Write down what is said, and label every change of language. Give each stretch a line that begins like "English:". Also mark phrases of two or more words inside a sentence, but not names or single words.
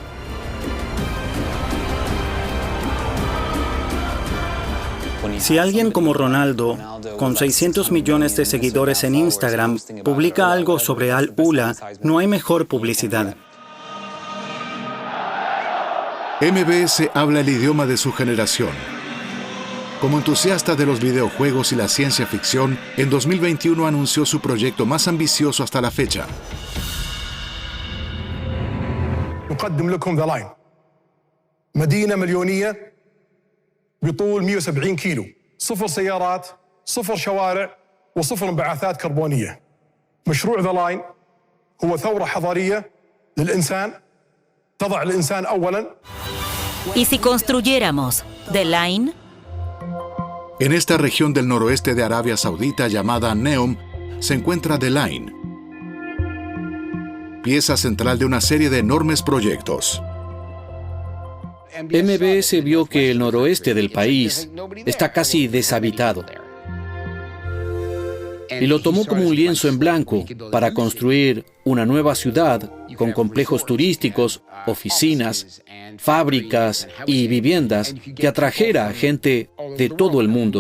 Spanish: Si alguien como Ronaldo, con 600 millones de seguidores en Instagram, publica algo sobre Al Ula, no hay mejor publicidad. MBS habla el idioma de su generación. Como entusiasta de los videojuegos y la ciencia ficción, en 2021 anunció su proyecto más ambicioso hasta la fecha.
Arabic: نقدم لكم ذا لاين مدينة مليونية بطول 170 كيلو 0 سيارات 0 شوارع و0 انبعاثات كربونية. مشروع ذا لاين هو ثورة حضارية للإنسان تضع الإنسان أولاً.
Spanish: ¿Y si construyéramos The Line? En esta región del noroeste de Arabia Saudita llamada Neom se encuentra The Line, pieza central de una serie de enormes proyectos. MBS vio que el noroeste del país está casi deshabitado y lo tomó como un lienzo en blanco para construir una nueva ciudad con complejos turísticos, oficinas, fábricas y viviendas que atrajera a gente de todo el mundo.